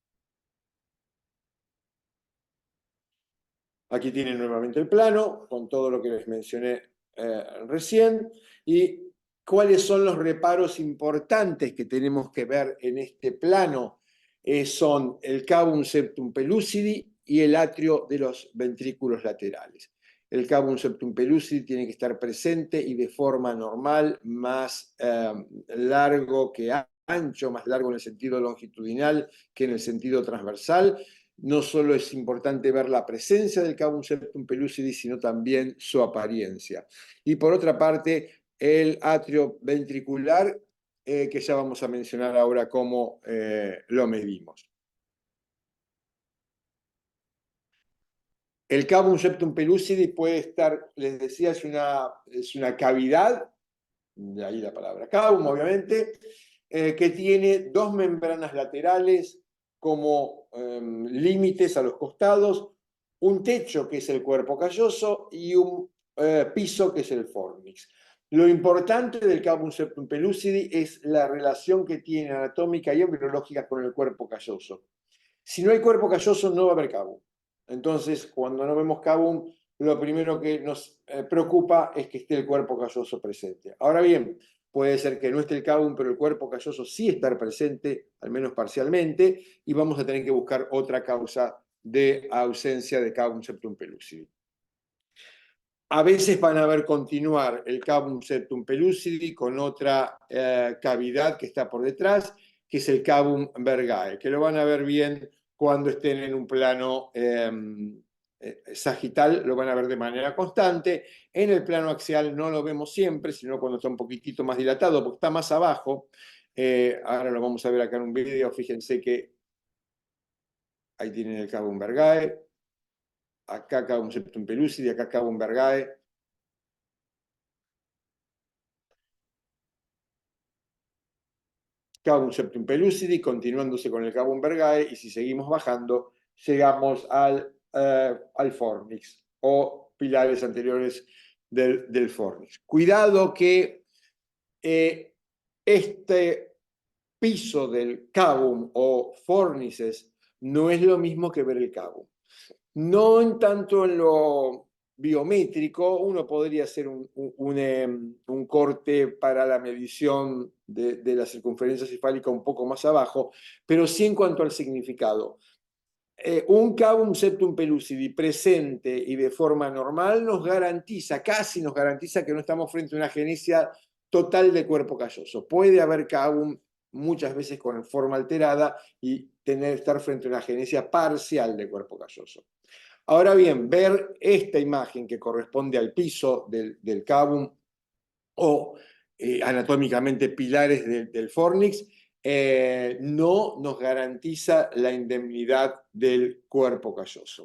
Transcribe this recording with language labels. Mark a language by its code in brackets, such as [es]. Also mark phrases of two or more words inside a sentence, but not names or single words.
[es] Aquí tienen nuevamente el plano, con todo lo que les mencioné recién, y cuáles son los reparos importantes que tenemos que ver en este plano. Son el cavum septum pellucidi y el atrio de los ventrículos laterales. El cavum septum pellucidi tiene que estar presente y de forma normal, más largo que ancho, más largo en el sentido longitudinal que en el sentido transversal. No solo es importante ver la presencia del cavum septum pellucidi, sino también su apariencia. Y por otra parte, el atrio ventricular, que ya vamos a mencionar ahora cómo lo medimos. El cavum septum pellucidi puede estar, les decía, es una cavidad, de ahí la palabra cavum, obviamente, que tiene dos membranas laterales como límites a los costados, un techo que es el cuerpo calloso y un piso que es el fornix. Lo importante del cavum septum pellucidi es la relación que tiene anatómica y embriológica con el cuerpo calloso. Si no hay cuerpo calloso, no va a haber cavum. Entonces, cuando no vemos cavum, lo primero que nos preocupa es que esté el cuerpo calloso presente. Ahora bien, puede ser que no esté el cavum, pero el cuerpo calloso sí estar presente, al menos parcialmente, y vamos a tener que buscar otra causa de ausencia de cavum septum pellucidi. A veces van a ver continuar el cavum septum pellucidi con otra cavidad que está por detrás, que es el cavum vergae, que lo van a ver bien cuando estén en un plano sagital, lo van a ver de manera constante. En el plano axial no lo vemos siempre, sino cuando está un poquitito más dilatado, porque está más abajo. Ahora lo vamos a ver acá en un video, fíjense que ahí tienen el cavum vergae, acá cavum septum pellucidi, acá cavum vergae. Cavum septum pellucidi, continuándose con el cavum vergae, y si seguimos bajando, llegamos al fornix o pilares anteriores del fornix. Cuidado que este piso del cavum o fornices no es lo mismo que ver el cavum. No en tanto en lo biométrico, uno podría hacer un corte para la medición de la circunferencia cefálica un poco más abajo, pero sí en cuanto al significado. Un cavum septum pellucidi presente y de forma normal nos garantiza, casi nos garantiza que no estamos frente a una agenesia total de cuerpo calloso. Puede haber cavum muchas veces con forma alterada y estar frente a una agenesia parcial de cuerpo calloso. Ahora bien, ver esta imagen que corresponde al piso del cavum o anatómicamente pilares del fornix, no nos garantiza la indemnidad del cuerpo calloso.